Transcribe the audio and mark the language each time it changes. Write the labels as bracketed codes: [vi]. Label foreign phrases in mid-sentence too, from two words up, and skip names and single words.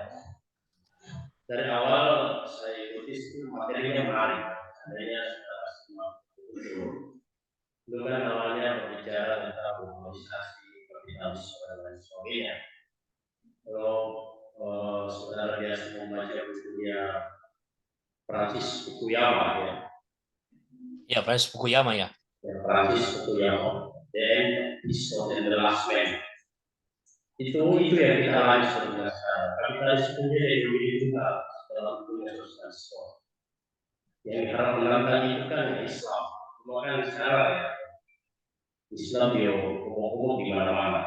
[id] Dari awal saya ikuti itu materinya menarik. Adanya itu kan awalnya berbicara tentang globalisasi, kapitalisme dan lain sebagainya. Kalau saudara biasa membaca bukunya Francis Fukuyama ya. Ya, Francis Fukuyama ya. Francis Fukuyama, The End is the Last Man. Itu yang kita alami sebenarnya. Kapitalisme ideologi tunggal dalam dunia sosial. Yang diharap menantang itu kan Islam. Cuma kan sekarang ya Islam dia umum di mana-mana.